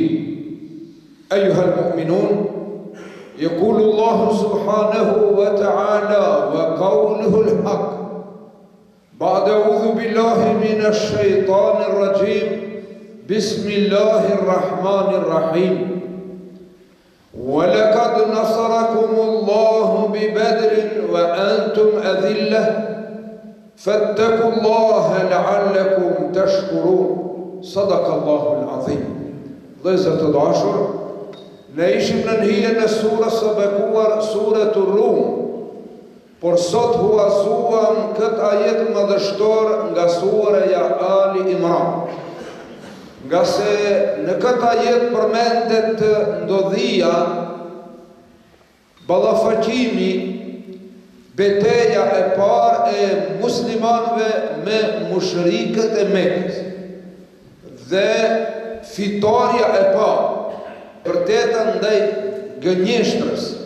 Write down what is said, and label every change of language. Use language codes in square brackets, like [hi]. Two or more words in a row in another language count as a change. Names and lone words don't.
[ar] أيها المؤمنون، يقول الله سبحانه وتعالى وقوله الحق بعد أعوذ بالله من الشيطان الرجيم بسم الله الرحمن الرحيم ولقد نصركم الله ببدر وأنتم أذلة فاتقوا الله لعلكم تشكرون. صدق الله العظيم. [sq] Vëllezër të dashur, ne ishim në hijen e surës së bekuar, Suratul Rum, por sot huazuam këtë ajet madhështor nga sureja Ali Imran. Nga se në këtë ajet përmendet ndodhia, ballafaqimi, betejë e parë e muslimanëve me mushrikët e Mekës dhe fitoria e parë vërteta ndaj gënjeshtrës.